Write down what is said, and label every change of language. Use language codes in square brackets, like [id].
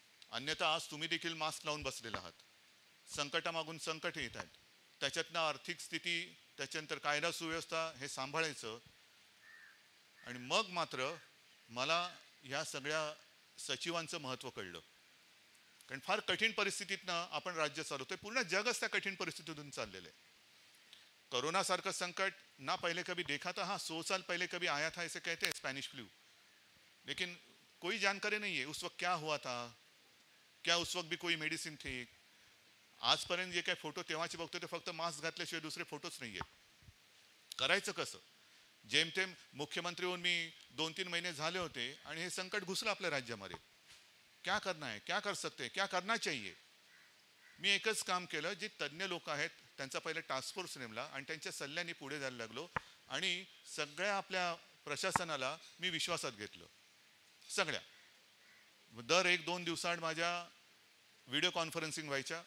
[mr] अन्यथा आज तुम्ही देखील मास्क लावून बसलेला आहात. संकटामागून संकट येत आहेत, त्याच्यातनं आर्थिक स्थिती, त्याच्यानंतर कायदा सुव्यवस्था हे सांभाळायचं. आणि मग मात्र मला ह्या सगळ्या सचिवांचं महत्त्व कळलं. कारण फार कठीण परिस्थितीतनं आपण राज्य चालवतोय. पूर्ण जगच त्या कठीण परिस्थितीतून चाललेलं आहे. कोरोना सारखं संकट [hi] ना पहले कभी देखा था. हाँ, 100 साल पहले कभी आया था ऐसे कहते हैं, स्पैनिश फ्लू. लेकिन कोई जानकारी नहीं है उस वक्त क्या हुआ था, क्या उस वक्त भी कोई मेडिसिन थी. [mr] आजपर्यंत जे काही फोटो तेव्हाचे बघतो ते फक्त मास्क घातल्याशिवाय दुसरे फोटोच नाही आहेत. करायचं कसं? जेमतेम मुख्यमंत्री होऊन मी 2-3 महिने झाले होते आणि हे संकट घुसलं आपल्या राज्यामध्ये. [hi] क्या करना है, क्या कर सकते, क्या करना चाहिए. [mr] मी एकच काम केलं, जे तज्ज्ञ लोक आहेत त्यांचा पहिले टास्क फोर्स नेमला आणि त्यांच्या सल्ल्याने पुढे जायला लागलो आणि सगळ्या आपल्या प्रशासनाला मी विश्वासात घेतलं. सगळ्या दर 1-2 दिवसाआड माझ्या व्हिडिओ कॉन्फरन्सिंग व्हायच्या.